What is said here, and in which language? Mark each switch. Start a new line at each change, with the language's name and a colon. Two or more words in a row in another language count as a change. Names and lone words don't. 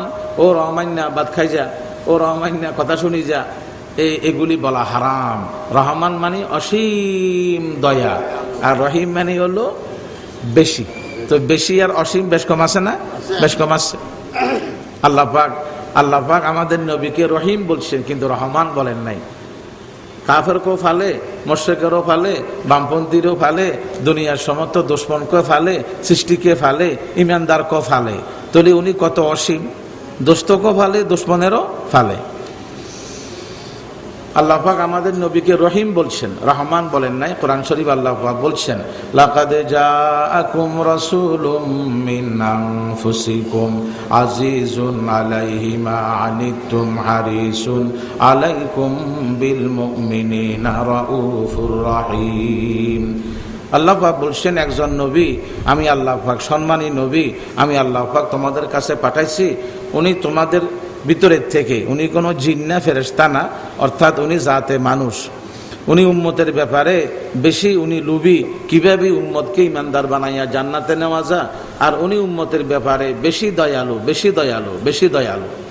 Bangla: ও রহমান না, বাদ খাই যা, ও রহমান না, কথা শুনি যা, এগুলি বলা হারাম। রহমান মানে অসীম দয়া, আর রহিম মানে হলো বেশি। তো বেশি আর অসীম বেশ কম আছে না? বেশ কম আছে। আল্লাহ পাক আমাদের নবীকে রহিম বলছেন, কিন্তু রহমান বলেন নাই। কাফেরকেও ফালে, মুশরিকেরও ফালে, বামপন্থীরও ফালে, দুনিয়ার সমস্ত দুশ্মনকে ফালে, সৃষ্টিকে ফালে, ইমানদারকেও ফালে। তাহলে উনি কত অসীম, দোস্তকেও ফালে, দুশ্মনেরও ফালে। আল্লাহ পাক আমাদের নবীকে রহিম বলছেন, রহমান বলেন নাই। কোরআন শরীফ আল্লাহ পাক বলছেন,
Arabic: لقد جاءكم رسول من أنفسكم عزيز عليه ما عنتم حريص عليكم بالمؤمنين رءوف رحيم.
Bangla: আল্লাহ পাক বলছেন, একজন নবী, আমি আল্লাহ পাক সম্মানী নবী, আমি আল্লাহ পাক তোমাদের কাছে পাঠাইছি। উনি তোমাদের ভিতরের থেকে, উনি কোনো জিন না, ফেরেশতা না, অর্থাৎ উনি জাতে মানুষ। উনি উম্মতের ব্যাপারে বেশি উনি লুবি, কিভাবে উম্মতকে ইমানদার বানাইয়া জান্নাতে নেওয়া যায়, আর উনি উম্মতের ব্যাপারে বেশি দয়ালু, বেশি দয়ালু, বেশি দয়ালু।